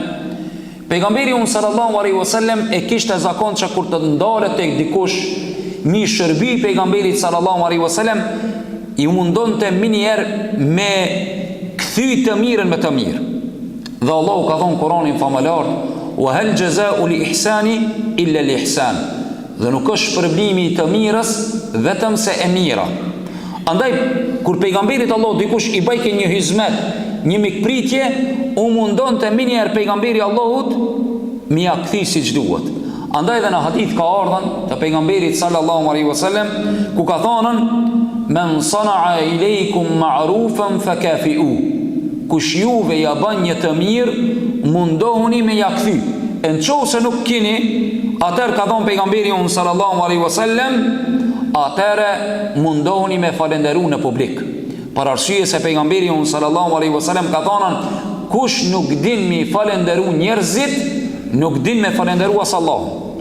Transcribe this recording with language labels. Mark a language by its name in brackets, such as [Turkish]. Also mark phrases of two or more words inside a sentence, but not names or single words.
[Albanian] Pejgamberi [Arabic] صلى الله عليه وسلم [Albanian] e kishte zakon që kur të ndalet tek dikush mi shërbi pejgamberit [Arabic] صلى الله عليه وسلم, [Albanian] i mundonte minjer me kthy të mirën me të mirë. Dhe Allahu ka thonë Kur'anin famëlar: [Arabic] "وهل جزاء الإحسان إلا الإحسان." [Albanian] Dhe nuk është shpërblimi i të mirës vetëm se e mira. Andaj kur pejgamberit Allah dikush i bajke një hizmet, një mikpritje, u mundon të minjer pejgamberi Allahut mi ja kthi siç duhet. Andaj dhe në hadith ka ardhën të pejgamberit [Arabic] صلى الله عليه وسلم [Albanian] ku ka thonën: [Arabic] "من صنع إليكم معروفا فكافئوه." [Albanian] Kush juve ja bën një të mirë, mundohuni me ja kthy. Nëse nuk keni, atëherë ka thonë pejgamberi [Arabic] صلى الله عليه وسلم, [Albanian] atëherë mundohuni me falenderu në publik. Për arsye se pejgamberi [Arabic] صلى الله عليه وسلم [Albanian] ka thonë: kush nuk din me falenderu njerëzit, nuk din me falenderu as Allahun.